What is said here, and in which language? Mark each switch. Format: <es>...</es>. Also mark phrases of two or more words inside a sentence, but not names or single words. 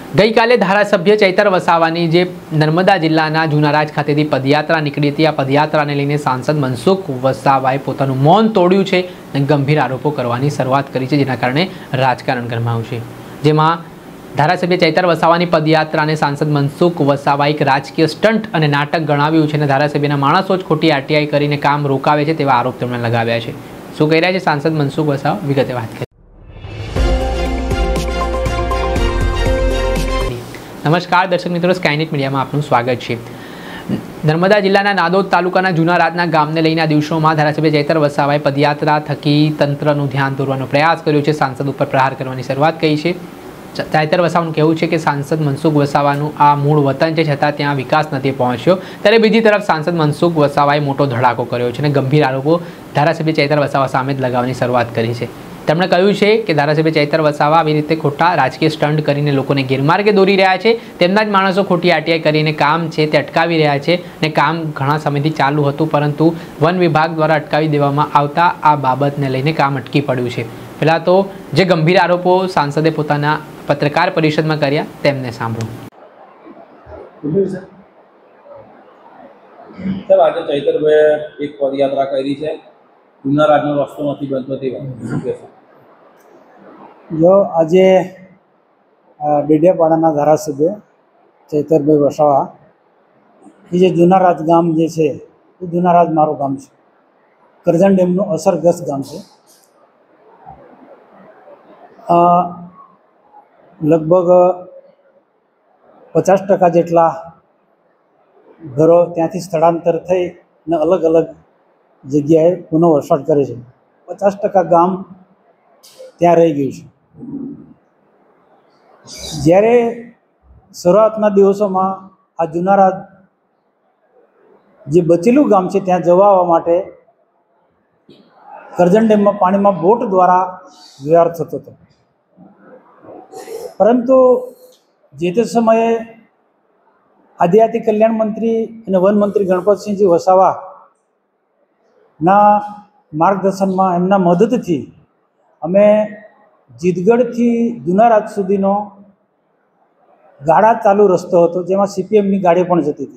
<gu>ગઈ કાલે ધારાસભ્ય ચૈતર વસાવાની જે નર્મદા જિલ્લાના જૂનારાજ ખાતેથી પદયાત્રા નીકળી હતી। આ પદયાત્રાને લઈને સાંસદ મનસુખ વસાવાએ પોતાનું મૌન તોડ્યું છે અને ગંભીર આરોપો કરવાની શરૂઆત કરી છે, જેના કારણે રાજકારણ ગરમાયું છે। જેમાં ધારાસભ્ય ચૈતર વસાવાની પદયાત્રાને સાંસદ મનસુખ વસાવાએ એક રાજકીય સ્ટંટ અને નાટક ગણાવ્યું છે અને ધારાસભ્યના માણસો જ ખોટી આરટીઆઈ કરીને કામ રોકાવે છે તેવા આરોપ તેમણે લગાવ્યા છે। શું કહી રહ્યા છે सांसद मनसुख वसावा, વિગતે વાત કરીએ।</gu> <hi>नमस्कार दर्शक मित्रों, स्कायनेट मीडिया में आपનું स्वागत है।</hi> <gu>નર્મદા જિલ્લાના નાદોદ તાલુકાના જૂનારાજના ગામને લઈને આ દિવસોમાં ધારાસભ્ય ચૈતર વસાવાએ પદયાત્રા થકી તંત્રનું ધ્યાન દોરવાનો પ્રયાસ કર્યો છે। सांसद ઉપર પ્રહાર કરવાની શરૂઆત કરી છે। चैतर वसाવાનું કહેવું છે કે सांसद मनसुख वसाવાનું આ મૂળ વતન છે, છતાં ત્યાં વિકાસ નથી પહોંચ્યો। ત્યારે બીજી તરફ सांसद मनसुख वसावाए મોટો ધડાકો કર્યો છે અને ગંભીર આરોપો ધારાસભ્ય ચૈતર વસાવા સામે લગાવવાની શરૂઆત કરી છે। તેમણે કહ્યું છે કે ધારાસભ્ય ચૈતર વસાવા આવી રીતે ખોટા રાજકીય સ્ટન્ટ કરીને લોકોને ગેરમાર્ગે દોરી રહ્યા છે। તેમના જ માણસો ખોટી આરટીઆઈ કરીને કામ છે તે અટકાવી રહ્યા છે અને કામ ઘણા સમયથી ચાલુ હતું, પરંતુ વન વિભાગ દ્વારા અટકાવી દેવામાં આવતા આ બાબતને લઈને કામ અટકી પડ્યું છે। પહેલાં તો જે ગંભીર આરોપો સાંસદે પોતાના પત્રકાર પરિષદમાં કર્યા તેમને સાંભળો। સર, આજે ચૈતરભાઈએ એક પદયાત્રા કરી છે, જૂનારાજનો રસ્તો નથી બનતો તે વાત। જો આજ ડેડિયાપાડા ધારાસભ્ય ચૈતરભાઈ વસાવા યે જૂનારાજ ગામ જે છે યે જૂનારાજ મારૂ ગામ હૈ, કરજણ ડેમનુ અસરગ્રસ્ત ગામ હૈ। લગભગ 50% જેટલા ઘરોં ત્યાંથી સ્થળાંતર થઈ ને અલગ અલગ જગ્યાએ પુનર્વસવાટ કરે છે। 50% ગામ ત્યાં રહી ગયું છે। જ્યારે શરૂઆતના દિવસોમાં આ જૂનારાજ જે બચેલું ગામ છે ત્યાં જવા આવવા માટે કરજણ ડેમમાં પાણીમાં બોટ દ્વારા વ્યવહાર થતો હતો, પરંતુ જે તે સમયે આદિજાતિ કલ્યાણ મંત્રી અને વન મંત્રી ગણપતસિંહજી વસાવાના માર્ગદર્શનમાં એમના મદદથી અમે જીતગઢથી જૂનારાજ સુધીનો ગાડા ચાલુ રસ્તો હતો, જેમાં સીપીએમની ગાડી પણ જતી હતી।</gu>